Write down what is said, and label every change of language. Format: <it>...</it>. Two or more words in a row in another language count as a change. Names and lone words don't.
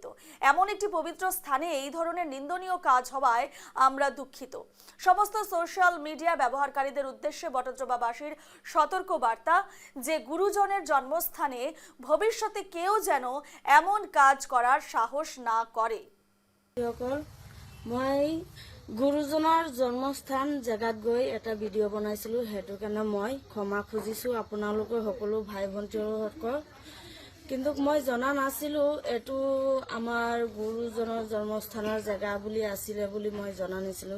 <bn>এমন একটি পবিত্র স্থানে এই ধরনের নিন্দনীয় কাজ হওয়ায় আমরা দুঃখিত। সমস্ত সোশ্যাল মিডিয়া ব্যবহারকারীদের উদ্দেশ্যে বটদ্রবাবাসীর সতর্ক বার্তা যে গুরুজনের জন্মস্থানে ভবিষ্যতে কেউ যেন এমন কাজ করার সাহস না করে।</bn> <as>মই গুৰুজনৰ জন্মস্থান জেগাত গৈ এটা ভিডিঅ' বনাইছিলোঁ, সেইটো কাৰণে মই ক্ষমা খুজিছোঁ আপোনালোকৰ সকলো ভাই ভণ্টিসকল। কিন্তু মই জনা নাছিলোঁ এইটো আমাৰ গুৰুজনৰ জন্মস্থানৰ জেগা বুলি আছিলে বুলি মই জনা নাছিলোঁ।</as>